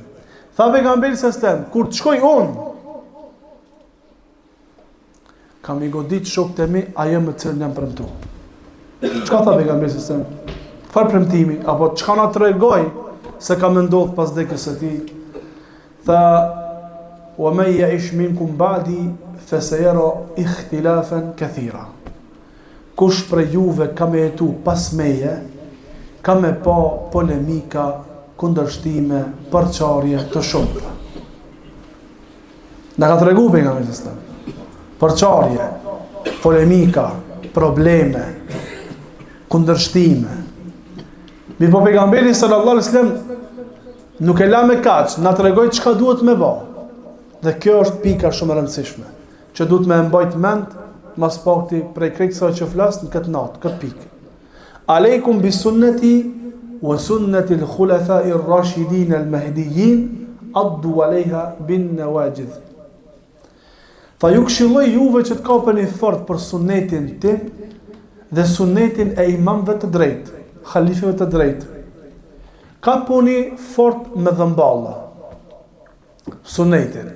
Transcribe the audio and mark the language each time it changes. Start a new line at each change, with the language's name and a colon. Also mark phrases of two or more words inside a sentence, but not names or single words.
Albanian: Tha pejgamberi
Arabic: صلى الله عليه وسلم,
Albanian: kur të shkoj unë, kam i godit shokët e mi ajo me cilën jam premtu. Çka tha pejgamberi
Arabic: صلى الله عليه وسلم?
Albanian: Çfarë premtimi apo çka na tregoi se ka më ndodhur pas dekës së tij? Tha:
Arabic: "ومن يعش منكم بعدي فسيرى اختلافا كثيرا."
Albanian: Kush prej juve ka me jetu pas meje, ka me pa polemika, kundërshtime, përçarje të shumta. Na ka tregu pejgamberi
Arabic: صلى الله عليه وسلم.
Albanian: Përçarje, polemika, probleme, kundërshtime. Mi po pejgamberi
Arabic: صلى الله عليه وسلم
Albanian: nuk e la me kaq, na tregoi çka duhet me bë. Dhe kjo është pika shumë e rëndësishme, që duhet me mbajt mend mas pakti prej krejtësave që flas në këtë natë, këtë pikë.
Arabic: عليكم بسنتي وسنة الخلفاء الراشدين المهديين عضوا عليها بالنواجذ.
Albanian: Tha ju këshilloj juve që të kapeni fort për sunetin tim dhe sunetin e imamëve të drejtë, halifëve të drejtë. Kapuni fort me dhëmballa sunetin.